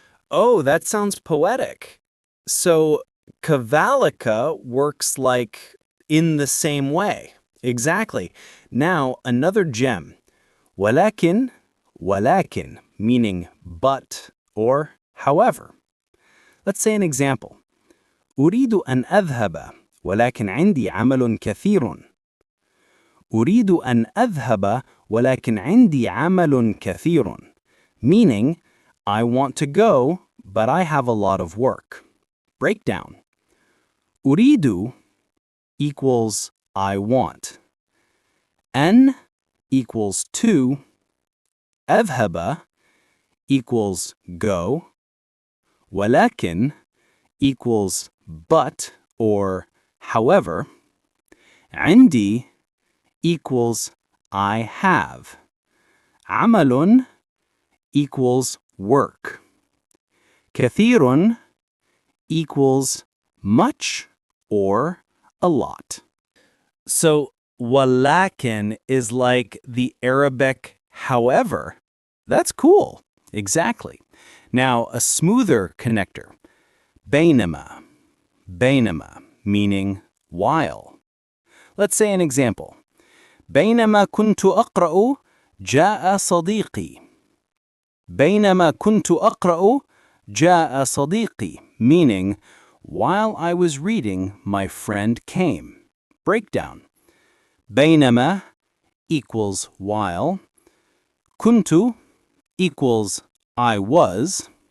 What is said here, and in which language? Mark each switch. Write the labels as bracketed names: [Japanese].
[English] Oh, that sounds poetic. So, kavalika works like in the same way. Exactly. Now, another gem. ولكن, ولكن, meaning but or however. Let's say an example. [Arabic] أريد أن أذهب ولكن عندي عمل كثير. أريد أن أذهب ولكن عندي عمل كثير. [English] Meaning, I want to go, but I have a lot of work. Breakdown. أريد equals I want. أن equals to. أذهب equals go. ولكن equals but or however. عندي equals I have. عمل equals work. كثير equals much or a lot. So, walakin is like the Arabic however. That's cool. Exactly. Now, a smoother connector. بينما. بينما, meaning while. Let's say an example. [Arabic] بينما كنت أقرأ جاء صديقي. بينما كنت أقرأ جاء صديقي, [English] meaning while I was reading, my friend came. Breakdown. بينما equals while. كنت equals I was.